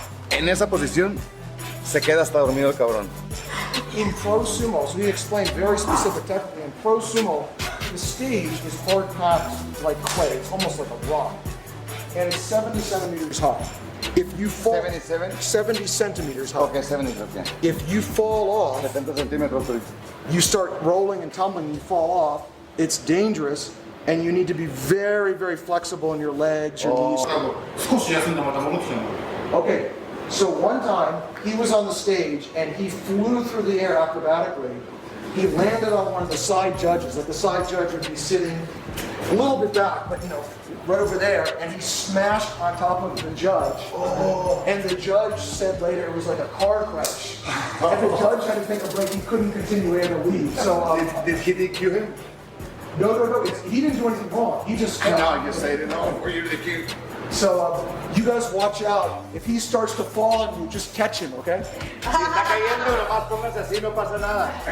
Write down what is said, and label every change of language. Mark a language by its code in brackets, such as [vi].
[es] en esa posición, se queda hasta dormido el cabrón. [en] In pro sumo, so we explained very specific technically. In pro sumo, the stage is hard packed like clay. It's almost like a rock. And it's 70 centimeters high. If you fall... 70 centimeters high. Okay, 70, okay. If you fall off... [es] 70 centímetros. [en] You start rolling and tumbling and you fall off, it's dangerous. And you need to be very, very flexible in your legs, your knees. Okay, so one time he was on the stage and he flew through the air acrobatically. He landed on one of the side judges. Like the side judge would be sitting a little bit back, but right over there, and he smashed on top of the judge. And the judge said later it was like a car crash. And the judge had to take a break. He couldn't continue. He had to leave. So did he DQ him? No. He didn't do anything wrong. He just... No, you say it no, for you to DQ. So you guys watch out. If he starts to fall on you, just catch him, okay? [es] Si está cayendo, nomás póngase así, no pasa nada.